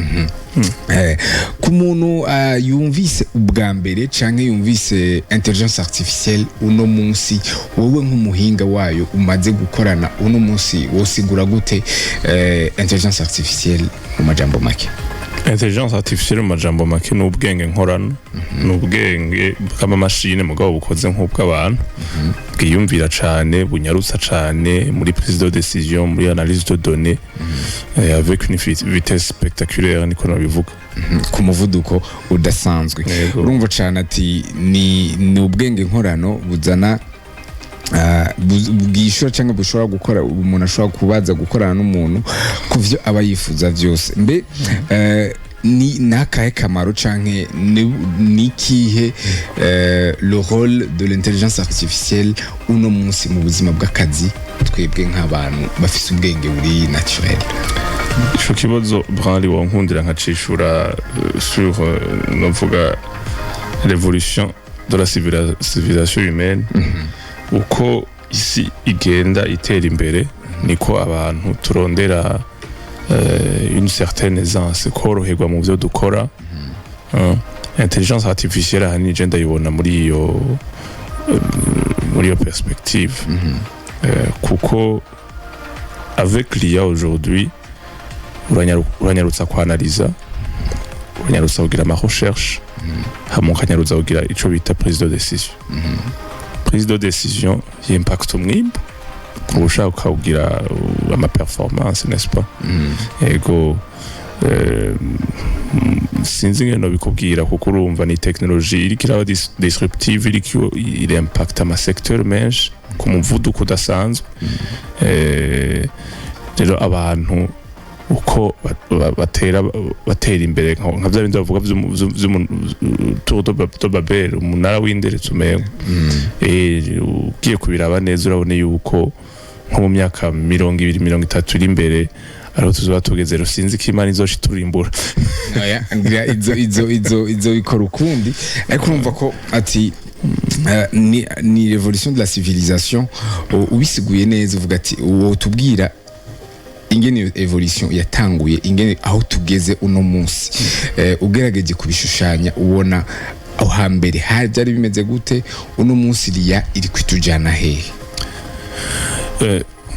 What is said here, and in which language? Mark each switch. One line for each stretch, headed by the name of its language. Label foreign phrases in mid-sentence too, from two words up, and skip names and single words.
Rundi: Ku muntu yumvise ubwa mbere canke yumvise
French: intelligence artificielle
Rundi: uno munsi, wowe nk'umuhinga wayo umaze gukorana uno munsi, wosigura gute
French: intelligence artificielle
Rundi: mu majambo make?
French: Intelligence artificielle
Rundi: mu majambo make ni ubwenge nkorano, ni ubwenge bw'amamashine mugabo bukoze nk'ubw'abantu, bwiyumvira cane, bunyarutsa cane muri
French: prise de décision,
Rundi: muri
French: analyse de données, avec une vitesse spectaculaire
Rundi: niko nabivuga, ku muvuduko udasanzwe. Urumva cane ati ni ubwenge nkorano buzana bwishura cyangwa bushobora gukora, umuntu ashobora kubaza gukorana n'umuntu ku vyo aba yifuza vyose. Mbe ni nakahe kamaro canke ni kihe
French: le rôle de l'intelligence artificielle
Rundi: uno munsi mu buzima bw'akazi twebwe nk'abantu bafise ubwenge buri naturel? Ico kibazo Branly wonkundira nkacishura sur novuga
French: l'évolution de la civilisation humaine.
Rundi: Uko isi igenda itera imbere niko abantu turondera
French: une certaine aisance,
Rundi: koroherwa mu byo dukora.
French: Intelligence artificielle
Rundi: ahanini je ndayibona muri iyo perspective, kuko
French: avec l'IA aujourd'hui
Rundi: uranyarutsa kwanaliza, uranyarutsa kugira ama recherche, hama ukanyarutsa kugira ico bita
French: prise de décision. Prise de décision
Rundi: y'impact umwimbu ushaka kugira ama performance,
French: n'est-ce pas?
Rundi: Ego sinzi ngeno bikubwira kuko urumva ni technologie iriko iraba disruptive, iriko impact ama secteur menshi ku muvuduko udasanzwe. Rero abantu uko batera imbere nka bya bindi bavuga tour de Babel, umunara w'inderetsi umengo, ugiye kubiraba neza urabone yuko nko mu myaka 20-30 iri imbere ariho tuzoba tugeze. Sinzi ko Imana izoca iturimbura. Izo ikora ukundi, ariko urumva ko ati ni
French: l'évolution de la civilisation.
Rundi: Ubisiguye neza uvuga ati uwo tubwira ingene evolution yatanguye, ingene aho tugeze uno munsi, ugerageje kubishushanya ubona aho hambere byari bimeze gute, uno munsi iri kwitujana hehe?